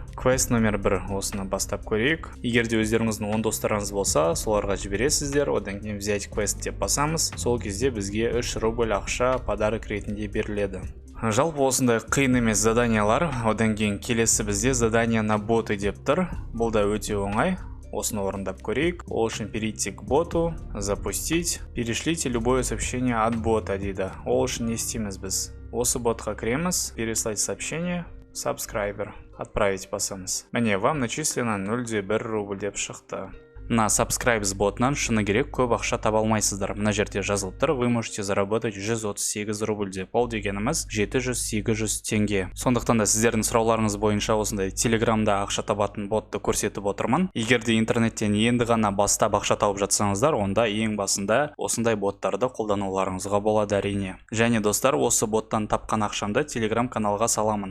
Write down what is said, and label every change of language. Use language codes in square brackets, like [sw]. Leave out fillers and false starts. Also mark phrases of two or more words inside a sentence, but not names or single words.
[kk] Квест номер 1, осыны бастап көрейік. Егерде өздеріңіздің 10 достарыңыз болса, соларға жібересіздер. Одан кейін [ru] взять квест [kk] деп басамыз. Сол кезде бізге 3 рубль ақша подарок ретінде беріледі. Жалпы осындай қиын емес заданиялар. Одан кейін келесі бізде [ru] задание на боты [kk] деп тұр. Бұл да өте оңай. Осыны орындап көрейік. Ол үшін [ru] перейти к боту, запустить. Перешлите любое сообщение от бота [kk] дейді. Ол үшін не істейміз біз? Осы ботқа кіреміз, [ru] переслать сообщение, [kk] subscriber, отправить басамыз. Міне [ru] вам начислено [kk] 0,1 рубль деп шықты. На subscribe ботынан шыны керек көп ақша таба алмайсыздар. Мына жерде жазылып тұр, [ru] вы можете заработать 138 [kk] рубль деп. Ол дегеніміз 700-800 теңге. Сондықтан да сіздердің сұрауларыңыз бойынша осындай телеграмда ақша табатын ботты көрсетіп отырмын. Егерде интернеттен енді ғана бастап ақша тауып жатсаңыздар, онда ең басында осындай боттарды қолдануларыңызға болады әрине. Және достар, осы боттан тапқан ақшамды телеграм каналға саламын.